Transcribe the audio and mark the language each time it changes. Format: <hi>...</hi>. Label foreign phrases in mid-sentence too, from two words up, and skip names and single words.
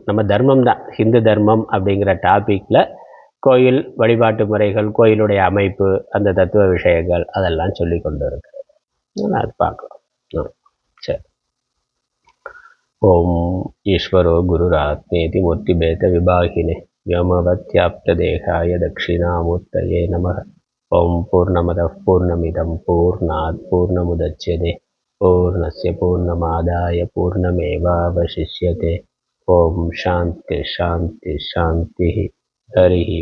<ta>நம்ம தர்மம் தான், ஹிந்து தர்மம் அப்படிங்கிற டாப்பிக்கில் கோயில் வழிபாட்டு முறைகள், கோயிலுடைய அமைப்பு, அந்த தத்துவ விஷயங்கள் அதெல்லாம் சொல்லி கொண்டு இருக்கிறது. அது பார்க்கலாம். சரி.</ta> <sa>ओं ईश्वरो गुरुरात्मेति मूर्तिभेद विभागिने व्योमवत्याप्तदेहाय दक्षिणामूर्तये नमः। ओं पूर्णमदः पूर्णमिदं पूर्णात् पूर्णमुदच्यते पूर्णस्य पूर्णमादाय पूर्णमेवावशिष्यते। ओं शान्ति शान्ति शान्तिः।</sa>